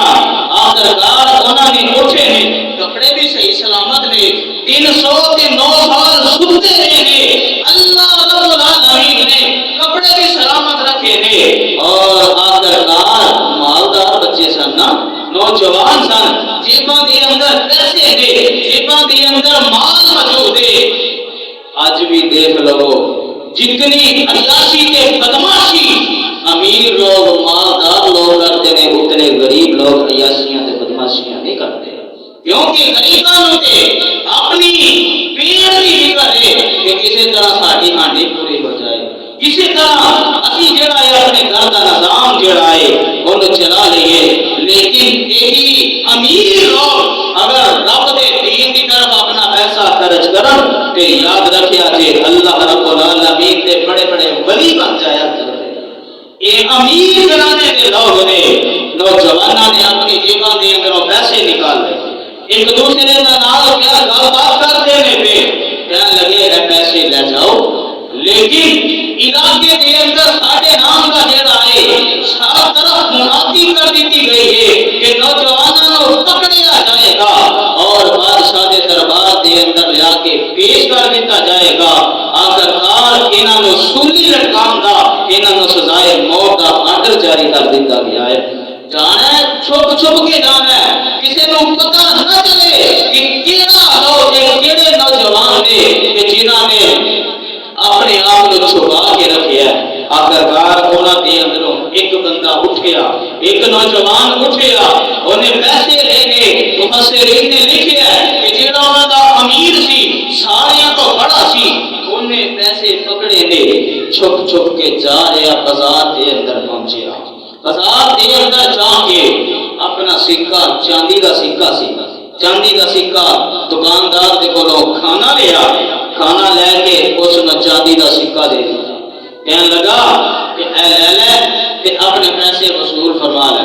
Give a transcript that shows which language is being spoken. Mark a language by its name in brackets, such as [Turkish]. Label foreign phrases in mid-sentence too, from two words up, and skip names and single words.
[Punjabi] آخرکار انہوں نے اٹھے ہیں، کپڑے بھی صحیح سلامت نے، 309 سال ستے رہے ہیں، اللہ رب العالمین نے کپڑے بھی سلامت رکھے نے، اور آخرکار مالدار بچے سن نا، نوجوان سن، جیباں دے اندر پیسے دے، جیباں دے اندر مال موجود ہے۔ [Urdu] آج بھی دیکھ لو جتنی عیاشی تے بدماشی امیر لوگ مالدار لوگ کرتے ہیں، اتنے غریب لوگ عیاشیاں تے بدماشیاں نہیں کرتے، کیونکہ غریباں تے اپنی پیٹ کی فکر ہے کہ کسی طرح ساری ہانڈی پوری ہو جائے، [Punjabi] کسی طرح اسی جڑا ہے [Urdu] اپنے گھر کا نظام جڑا ہے انہوں چلا لئیے۔ لیکن یہی امیر لوگ اگر رب دے دین کی طرف اپنا پیسہ خرچ [Punjabi] کرن تے یاد رکھیا جے [Urdu] اللہ رب العالمین دے بڑے بڑے ولی بن جایا کرتے۔ یہ امیر گھرانے کے لوگ نے، نوجوانوں نے [Punjabi] اپنی جیباں دے اندروں پیسے نکال لے، [Urdu] ایک دوسرے کا نام کیا گل بات کرتے ہیں، کہنے لگے پیسے لے جاؤ، لیکن علاقے کے اندر ساڈے نام کا جڑا ہے ساری طرف منادی کر دیتی گئی ہے کہ نوجوانوں کو پکڑیا جائے گا اور بادشاہ کے دربار کے اندر لیا کے پیش کر دیتا جائے گا۔ [Punjabi] آخرکار انہاں نوں سولی لٹکان دا، انہاں نوں سزائے موت دا آرڈر جاری کر دیتا گیا ہے۔ [Urdu] جانا ہے چھپ چھپ کے جانا ہے، کسی کو پتہ نہ چلے کہ [Punjabi] کیڑا لوگ کیڑے نوجوان نے [Urdu] کہ جنہاں نے اپنے آپ کو چھپا کے رکھیا ہے۔ [Punjabi] آخرکار انہاں دے اندروں ایک بندہ اٹھیا، ایک نوجوان اٹھیا، انہیں پیسے لینے مفسرین نے لکھیا ہے کہ جڑا انہاں دا امیر سی ساریاں تو بڑا سی، انہیں پیسے پکڑے نے، چھپ چھپ کے جا رہا بازار دے اندر پہنچیا۔ بازار دے اندر جا کے اپنا سکہ، چاندی دا سکہ سی، چاندی دا سکہ دکاندار دے کولوں کھانا لیا، کھانا لے کے اس نے چاندی دا سکہ دے دیا، کہنے لگا کہ اے لے لے تے اپنے پیسے وصول فرما لے۔